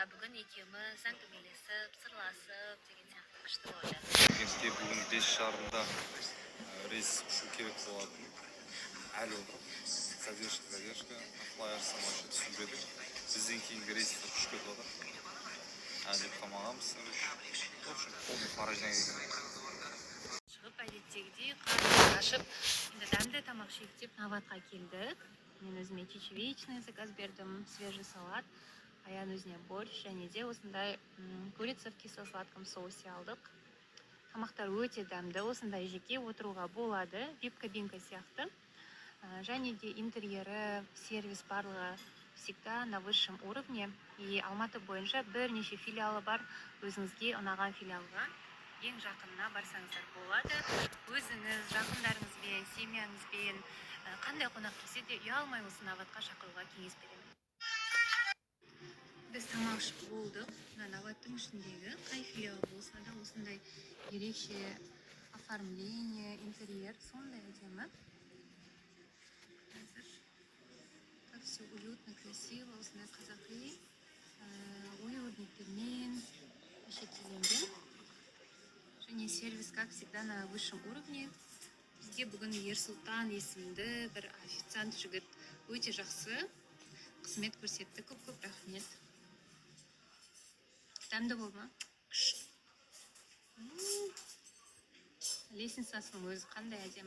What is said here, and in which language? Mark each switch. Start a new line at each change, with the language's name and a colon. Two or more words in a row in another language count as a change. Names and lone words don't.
Kazakh: Бүгін екеуміз әңгімелесіп, сырласып деген сияқты күшті болды. Шымкентке бүгін 5:30-да рейс ұшу керек болатын. Алло, задержка, флайер самолет түсіп едік. Бізден кейінгі рейстер ұшып кетіп отыр. Деп қалмағанбыз.
Russian: В общем, полный поражение екен.
Kazakh: Шығып әдеттегідей қарны ашып, енді дәмді тамақ тамақ ішейік деп Наватқа келдік. Мен өзіме
Russian: чечевичный заказ
Kazakh: бердім,
Russian: свежий салат.
Kazakh: Аян өзіне борщ және де осындай
Russian: курица в кисло-сладком соусе
Kazakh: алдық. Тамақтар өте дәмді, осындай жеке отыруға болады, вип-кабинка сияқты. Және де интерьері, сервис барлығы
Russian: всегда на высшем уровне.
Kazakh: И Алматы бойынша бірнеше филиалы бар. Өзіңізге ұнаған филиалға ең жақынына барсаңыздар болады. Өзіңіз, жақындарыңызбен, семьяңызбен қандай қонақ келсе де ұялмай осы Наватқа шақыруға кеңес беремін. Біз тамақ ішіп болдық. Наваттың ішіндегі қай филиал болса да осындай ерекше оформление, интерьер сондай әдемі.
Russian: Қазір как все уютно, красиво,
Kazakh: осындай қазақи ою-өрнектермен әшекейленген.
Russian: Және сервис, как всегда, на высшем уровне.
Kazakh: Бізде бүгін Ерсұлтан есімді бір официант жігіт өте жақсы қызмет көрсетті. Көп рахмет. Дәмді болды ма? Лесницасының өзі қандай әдемі.